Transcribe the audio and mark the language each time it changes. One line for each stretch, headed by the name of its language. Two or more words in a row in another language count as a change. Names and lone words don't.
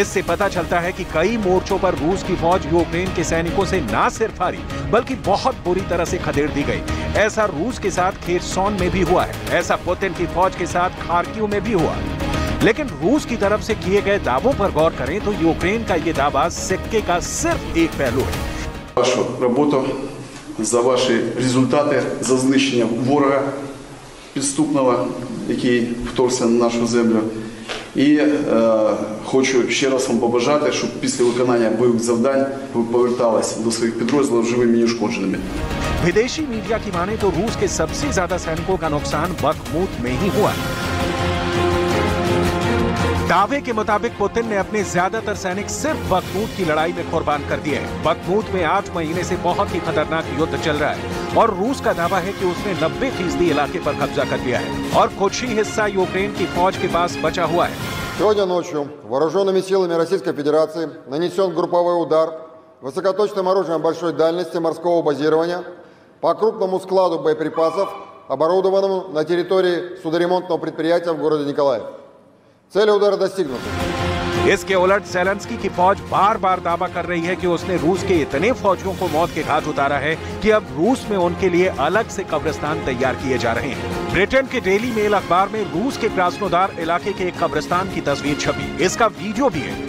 Hindi: इससे पता चलता है कि कई मोर्चों पर रूस की फौज यूक्रेन के सैनिकों से ना सिर्फ हारी बल्कि बहुत बुरी तरह से खदेड़ दी गई। ऐसा रूस के साथ खेरसोन में भी हुआ है, ऐसा पुतिन की फौज के साथ खार्किव में भी हुआ। लेकिन रूस की तरफ से किए गए दावों पर गौर करें तो यूक्रेन का ये दावा सिक्के का सिर्फ एक पहलू है।
Ukrainian: Вашу роботу, за ваші результати, за знищення ворога підступного, який вторгся на нашу землю. І хочу ще раз вам побажати, щоб після виконання бойових завдань ви поверталися до своїх підрозділів живими і неушкодженими.
Hindi: विदेशी मीडिया की माने तो रूस के सबसे ज्यादा सैनिकों का नुकसान बखमूत में ही हुआ। दावे के मुताबिक पुतिन ने अपने ज्यादातर सैनिक सिर्फ बखमूत की लड़ाई में कुर्बान कर दिए हैं। बखमूत में 8 महीने से बहुत ही खतरनाक युद्ध चल रहा है और रूस का दावा है कि उसने 90% इलाके पर कब्जा कर लिया है और कुछ ही हिस्सा यूक्रेन की फौज के पास बचा हुआ है।
Russian: Сегодня ночью вооруженными силами Российской Федерации нанесен групповой удар высокоточным оружием большой дальности морского базирования по крупному складу боеприпасов, оборудованному на территории судоремонтного предприятия в городе Николаев. Цели удара достигнуты।
Hindi: इसके उलट ज़ेलेंस्की की फौज बार बार दावा कर रही है कि उसने रूस के इतने फौजियों को मौत के घाट उतारा है कि अब रूस में उनके लिए अलग से कब्रिस्तान तैयार किए जा रहे हैं। ब्रिटेन के डेली मेल अखबार में रूस के क्रास्नोदार इलाके के एक कब्रिस्तान की तस्वीर छपी। इसका वीडियो भी है।